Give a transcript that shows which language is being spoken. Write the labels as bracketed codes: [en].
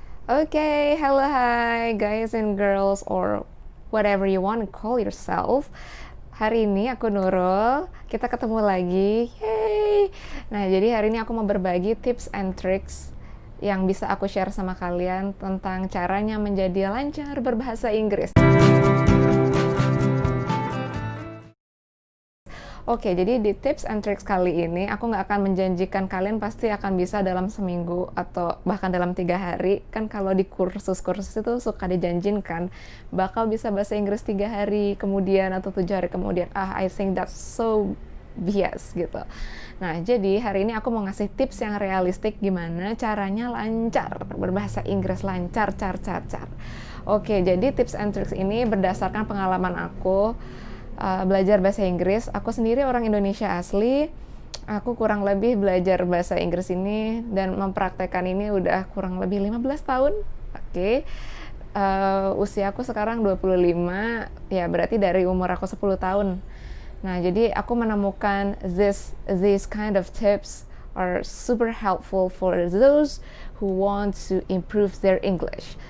[en] Okay, hello, hi guys and girls or whatever you want to call yourself. [id] Hari ini aku Nurul, kita ketemu lagi. Yay! Nah, jadi hari ini aku mau berbagi tips and tricks yang bisa aku share sama kalian tentang caranya menjadi lancar berbahasa Inggris. Oke, jadi di tips and tricks kali ini aku nggak akan menjanjikan kalian pasti akan bisa dalam seminggu atau bahkan dalam 3 hari. Kan kalau di kursus-kursus itu suka dijanjikan bakal bisa bahasa Inggris 3 hari kemudian atau 7 hari kemudian. [en] I think that's so bias [id] gitu. Nah, jadi hari ini aku mau ngasih tips yang realistik gimana caranya lancar berbahasa Inggris, lancar. Oke, jadi tips and tricks ini berdasarkan pengalaman aku belajar bahasa Inggris. Aku sendiri orang Indonesia asli. Aku kurang lebih belajar bahasa Inggris ini dan mempraktekkan ini udah kurang lebih 15 tahun. Oke. Usia aku sekarang 25, ya berarti dari umur aku 10 tahun. Nah, jadi aku menemukan [en] these kind of tips are super helpful for those who want to improve their English.